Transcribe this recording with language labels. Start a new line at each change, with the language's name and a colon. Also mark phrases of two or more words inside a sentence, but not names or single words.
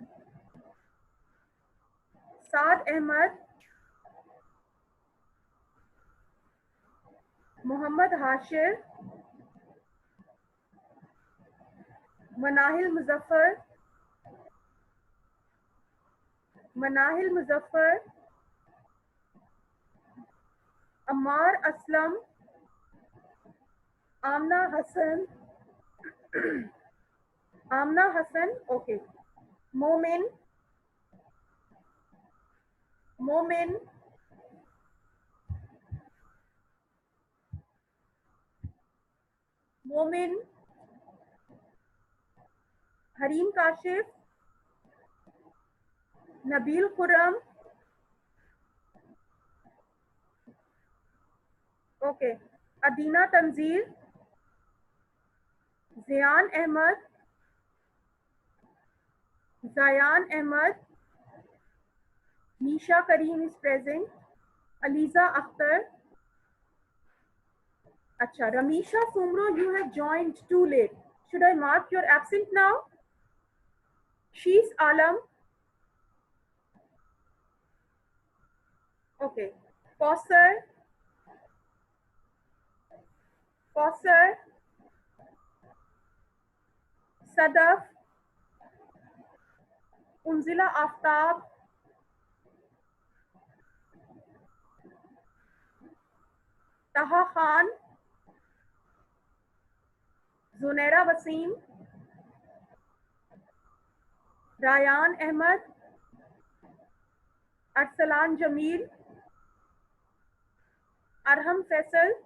English: Saad Ahmad, Muhammad Hashir, Manahil Muzaffar, Manahil Muzaffar, Ammar Aslam, Amna Hassan, Amna Hassan, okay. Momin, Momin, Momin, Harim Kashif, Nabil Khurram, okay. Adina Tanzir, Zian Ahmad, Zayan Ahmad, Nisha Kareem is present, Aliza Akhtar, Acha, Ramisha Sumro, you have joined too late. Should I mark your absent now? She's Alam, okay. Kausar, Kausar, Sadaf, Unzila Aftab, Taha Khan, Zunaira Wasim, Rayan Ahmad, Arsalan Jamil, Arham Faisal.